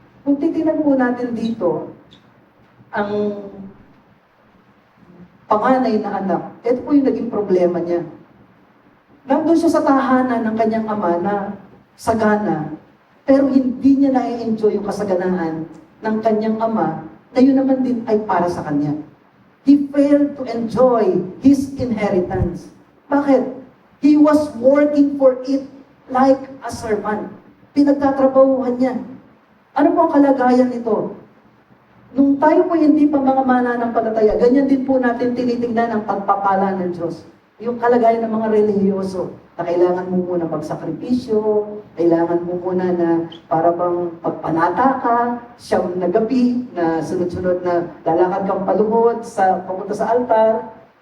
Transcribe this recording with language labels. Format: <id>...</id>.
<tl>Kung titingnan po natin dito, ang panganay na anak, ito po yung naging problema niya. Nandun siya sa tahanan ng kanyang ama na sagana, pero hindi niya na-enjoy yung kasaganaan ng kanyang ama na yun naman din ay para sa kanya.</tl> <en>He failed to enjoy his inheritance.</en> <tl>Bakit?</tl> <en>He was working for it like a servant.</en> <tl>Pinagtatrabahuhan niya. Ano po ang kalagayan nito? Nung tayo po hindi pa mga mananampalataya, ganyan din po natin tinitingnan ang pagpapala ng Diyos. Yung kalagayan ng mga relihiyoso, na kailangan mo muna magsakripisyo, kailangan mo muna na para bang pagpanata ka, siyam na gabi, na sunod-sunod na lalakad kang paluhod papunta sa altar.</tl>